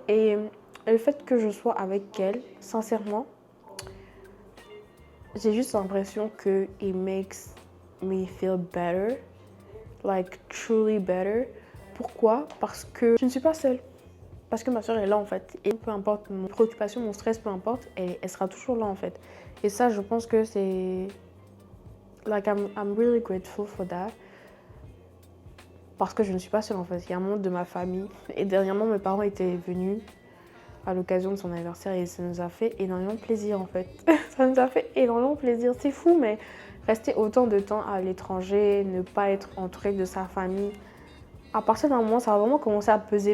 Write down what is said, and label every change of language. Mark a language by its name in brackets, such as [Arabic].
[French] Et le fait que je sois avec elle, sincèrement, j'ai juste l'impression que [English] it makes me feel better. Like, truly better. [French] Pourquoi? Parce que je ne suis pas seule. Parce que ma soeur est là, en fait. Et peu importe mon préoccupation, mon stress, peu importe, elle sera toujours là, en fait. Et ça, je pense que c'est... [English] Like, I'm really grateful for that. [French] Parce que je ne suis pas seule, en fait. Il y a un membre de ma famille. Et dernièrement, mes parents étaient venus à l'occasion de son anniversaire et ça nous a fait énormément plaisir, en fait. Ça nous a fait énormément plaisir. C'est fou, mais rester autant de temps à l'étranger, ne pas être entouré de sa famille, à partir d'un moment, ça va vraiment commencer à peser.